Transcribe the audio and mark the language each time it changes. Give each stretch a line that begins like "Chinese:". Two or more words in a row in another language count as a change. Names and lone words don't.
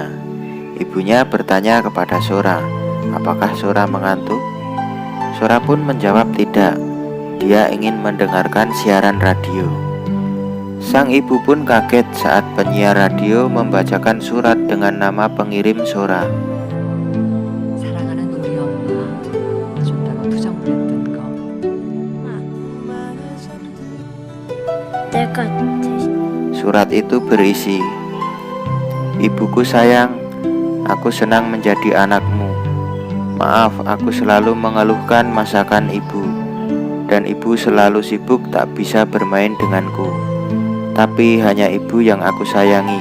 Indonesian: Ibunya bertanya kepada Sora, apakah Sora mengantuk? Sora pun menjawab tidak. Dia ingin mendengarkan siaran radio. Sang ibu pun kaget saat penyiar radio membacakan surat dengan nama pengirim Sora.
Korean: 사랑하는 우리 엄마 준다고 투정 보냈던 거. 내가
Indonesian: Surat itu berisi, ibuku sayang, aku senang menjadi anakmu. Maaf, aku selalu mengeluhkan masakan ibu, dan ibu selalu sibuk tak bisa bermain denganku. Tapi hanya ibu yang aku sayangi.